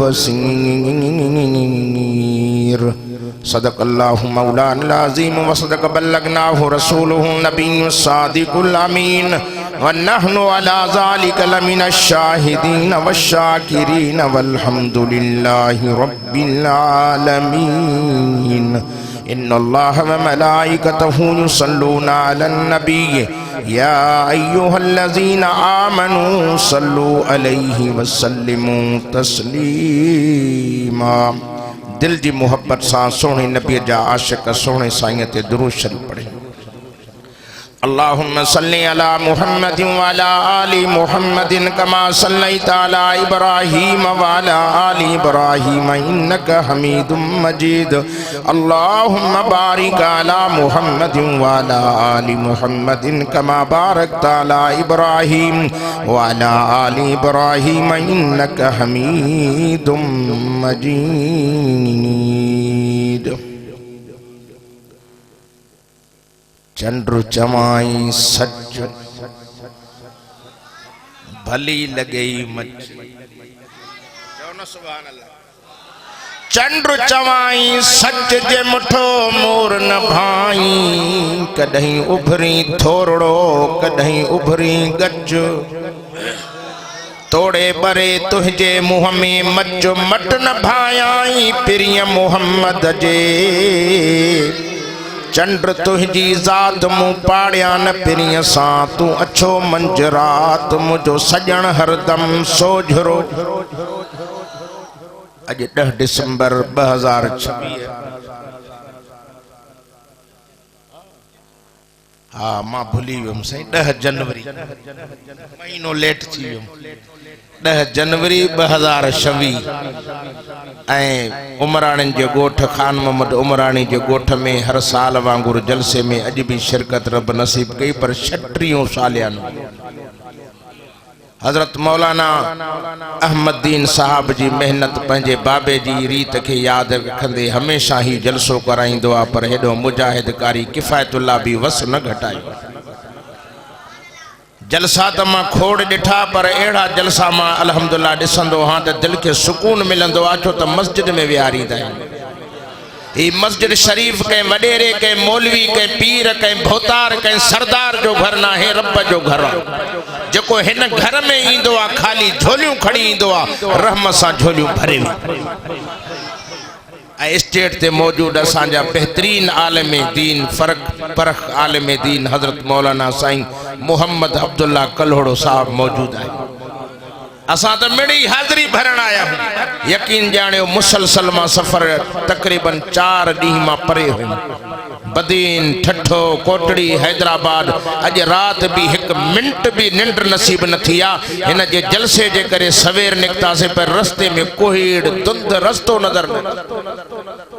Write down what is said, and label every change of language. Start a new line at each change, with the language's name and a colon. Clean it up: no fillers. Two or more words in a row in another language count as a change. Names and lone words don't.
Arabic: بصير صدق الله مولانا العظيم وصدق بلغناه رسوله النبي الصادق الأمين ونحن على ذلك لمن الشاهدين والشاكرين والحمد لله رب العالمين إن الله وملائكته يصلون على النبي يا أيها الذين آمنوا صلوا عليه وسلموا
Sindhi: तस्लीमा दिल की मोहब्बत सा सोने नबी जा आशिक सोने साईं ते दुरूद
Arabic: शरीफ पढ़े اللهم صل على محمد وعلى آل محمد كما صليت على إبراهيم وعلى آل إبراهيم إنك حميد مجيد اللهم بارك على محمد وعلى آل محمد كما باركت على إبراهيم وعلى آل إبراهيم إنك حميد
Sindhi: मजीद चंद्र चमाई सच भली लगे मच चंद्र चवाई सच जे मुठो मोर न भाई कदहीं उभरी थोरड़ो कदहीं उभरी गज तोड़े बरे तुझे मुँह में मच मट न भायाई प्रिय मोहम्मद जे चंद्र तुझी ज़ात मुँह पाड़िया न पिरीअ सां तू अच्छो मंजरात मुझो सजण हरदम सोझरो अज 10 दिसंबर 2026 हाँ मां भूली वियुमि साईं 10 जनवरी महीनो लेट थी वियुमि 10 जनवरी 2026 उमराणी जे गोठ खान मोहम्मद उमराणी जे गोठ में हर साल वांगुर जलसे में अज भी शिरकत रब नसीब कई पर 36 सालियानो हजरत मौलाना अहमदीन साहब जी मेहनत पंहिंजे बाबे जी रीत के याद रखंदे हमेशा ही जलसो कराईंदो आ पर हेडो मुजाहिदकारी किफ़ायतुल्लाह भी वस न घटायो जलसा तो मां खोड़ दिठा पर एड़ा जलसा मां अल्हम्दुलिल्लाह दिसंदो हाँ तो दिल के सुकून मिलंदो आ छो तो मस्जिद में विहारींदा आहिनि ये मस्जिद शरीफ के वडेरे के मौलवी के पीर के भोतार के सरदार जो घर ना है रब जो घर जो हिन घर में इंदो आ खाली झोलियों खड़ी इंदो आ रहमत सा झोलियों भरे स्टेट ते मौजूद असांजा बेहतरीन आलम दीन परख आलम दीन हजरत मौलाना साईं मोहम्मद अब्दुल्ला कल्होड़ो साहब मौजूद है असां तो मिड़ी हाज़री भरण आया यकीन जानियो मुसलसल मां सफ़र तकरीबन 4 ॾींहं मां परे हुयुमि बदीन ठठो कोटड़ी हैदराबाद अज रात भी 1 मिनट भी निंड नसीब न थी इन जे जलसे जे करे सवेर निकता से पर रस्ते में कोहीड़ धुंध रस्तो नजर न